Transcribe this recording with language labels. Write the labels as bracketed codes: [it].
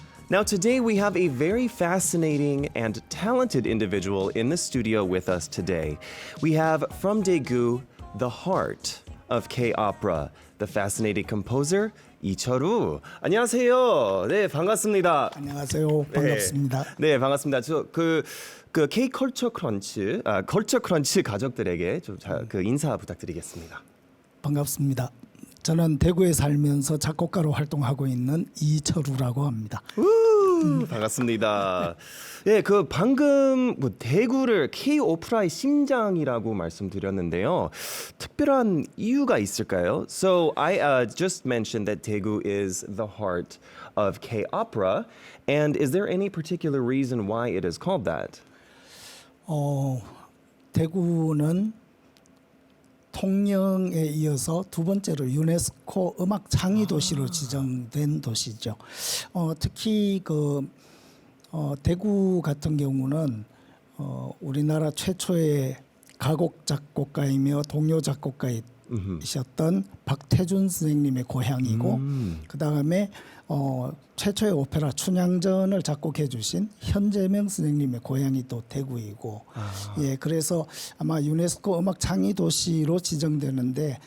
[en] Now, today we have a very fascinating and talented individual in the studio with us today. We have from Daegu, the heart of K-opera, the fascinating composer 이철우. [ko] 안녕하세요. 네, 반갑습니다. 안녕하세요. 반갑습니다. 네, 반갑습니다. 그 K 컬처 크런치, 컬처 크런치 가족들에게 좀 그 인사 부탁드리겠습니다. 반갑습니다. 저는 대구에 살면서 작곡가로 활동하고 있는 이철우라고 합니다. 반갑습니다. 예, 그 방금 뭐 대구를 K 오프라의 심장이라고 말씀드렸는데요. 특별한 이유가 있을까요? [en] So I just mentioned that Daegu is the heart of K opera, and is there any particular reason why it is called that? [ko] 대구는 통영에 이어서 두 번째로 유네스코 음악 창의 도시로 지정된 도시죠. 특히 대구 같은 경우는 우리나라 최초의 가곡 작곡가이며 동요 작곡가이셨던 박태준 선생님의 고향이고, 그 다음에 최초의 오페라 춘향전을 작곡해 주신 현재명 선생님의 고향이 또 대구이고, 예, 그래서 아마 유네스코 음악 창의 도시로 지정되는데